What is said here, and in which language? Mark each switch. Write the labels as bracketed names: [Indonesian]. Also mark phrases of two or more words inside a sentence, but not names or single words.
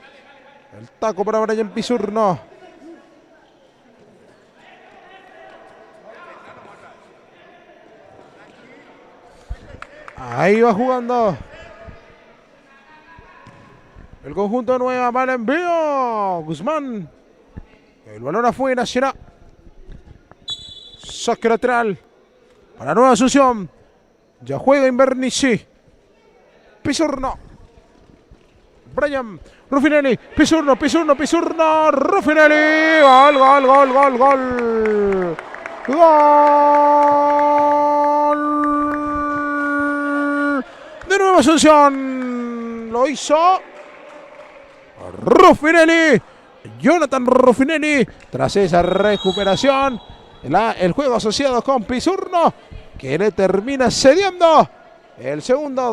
[Spanish] El taco para Brian Pisurno. Ahí va jugando el conjunto de Nueva. Mal envío. Guzmán. El balón afuera. Será saque lateral para Nueva Asunción. Ya juega Invernizzi. Pisurno. Brian Ruffinelli. Pisurno. Ruffinelli. Gol, gol, gol, gol, gol. Gol de Nueva Asunción. Lo hizo Ruffinelli. Jonathan Ruffinelli. Tras esa recuperación, el juego asociado con Pisurno, que le termina cediendo el segundo.